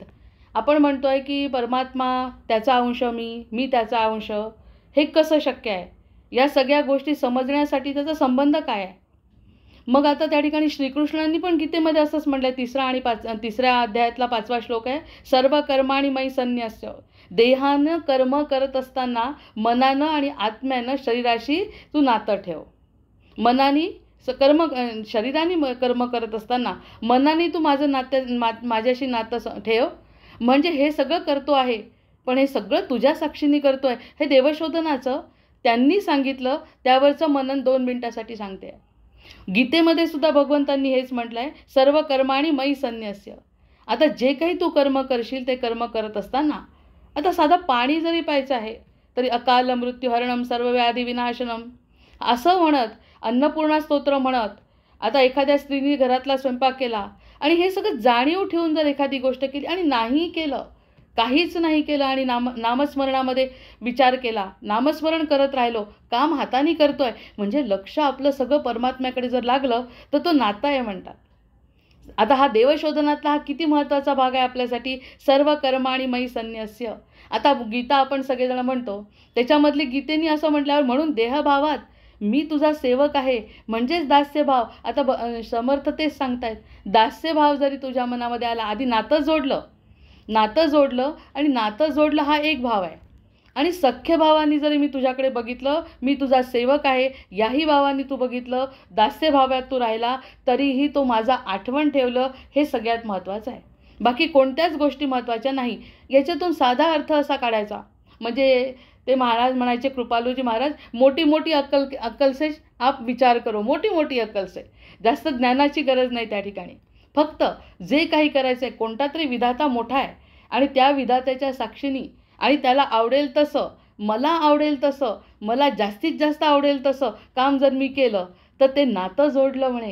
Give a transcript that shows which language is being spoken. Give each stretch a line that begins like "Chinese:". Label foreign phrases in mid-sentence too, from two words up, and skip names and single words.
Marathi: आपण म्हणतोय की परमात्मा त्याचा अंश मी त्याचा अंश. हे कसं शक्य आहे? या सगळ्या गोष्टी समजण्यासाठी त्याचा संबंध काय आहे? मग आता त्या ठिकाणी श्रीकृष्णांनी पण गीतेमध्ये असंच म्हटलंय. तिसऱ्या अध्यायातला 5वा श्लोक आहे,
Sanskrit: सर्व कर्माणि मयि संन्यस्य.
Marathi: देहानं कर्म करत असताना मनानं आणि आत्म्यानं शरीराशी तू नातं ठेव. मनाने शरीराने कर्म करत असताना मनाने तू माझ्याशी नातं ठेव. म्हणजे हे सगळं करतो आहे, पण हे सगळं तुझ्या साक्षीने करतोय. हे देवशोधनाचं त्यांनी सांगितलं, त्यावरचं मनन 2 मिनिटासाठी सांगते. गीतेमध्ये सुद्धा भगवंतांनी हेच म्हटलंय,
Sanskrit: सर्व कर्माणि मयि संन्यस्य.
Marathi: आता जे काही तू कर्म करशील ते कर्म करत असताना, आता साधा पाणी जरी प्यायचं आहे तरी
Sanskrit: अकाल मृत्युहरणम सर्व व्याधी विनाशनम
Marathi: असं म्हणत, अन्नपूर्णा स्तोत्र म्हणत आता एखाद्या स्त्रीने घरातला स्वयंपाक केला आणि हे सगळं जाणीव ठेवून जर एखादी गोष्ट केली आणि नाही केलं, काहीच नाही केलं आणि नामस्मरणामध्ये विचार केला, नामस्मरण करत राहिलो, काम हाताने करतोय, म्हणजे लक्ष आपलं सगळं परमात्म्याकडे जर लागलं तर तो नाता आहे म्हणतात. आता हा देवशोधनातला हा किती महत्त्वाचा भाग आहे आपल्यासाठी.
Sanskrit: सर्व कर्माणि मयि संन्यस्य.
Marathi: आता गीता आपण सगळेजण म्हणतो, त्याच्यामधली गीतेनी असं म्हटल्यावर म्हणून देहभावात मी तुझा सेवक आहे म्हणजेच दास्यभाव. आता समर्थ तेच सांगतायत, दास्यभाव जरी तुझ्या मनामध्ये आला, आधी नातं जोडलं आणि नातं जोडलं हा एक भाव आहे. आणि सख्य भावानी जरी मी तुझ्याकडे बघितलं, मी तुझा सेवक आहे याही भावानी तू बघितलं, दास्यभावात तू राहिला, तरीही तो माझा आठवण ठेवलं, हे सगळ्यात महत्त्वाचं आहे. बाकी कोणत्याच गोष्टी महत्त्वाच्या नाही. याच्यातून साधा अर्थ असा काढायचा, म्हणजे ते महाराज म्हणायचे, कृपालूजी महाराज, मोठी मोठी
Hindi: अक्कल से आप विचार करो.
Marathi: मोठी मोठी
Hindi: अक्कल से,
Marathi: जास्त ज्ञानाची गरज नाही त्या ठिकाणी. फक्त जे काही करायचं आहे, कोणता तरी विधाता मोठा आहे आणि त्या विधात्याच्या साक्षीनी आणि त्याला आवडेल तसं, मला आवडेल तसं, मला जास्तीत जास्त आवडेल तसं काम जर मी केलं तर ते नातं जोडलं म्हणे.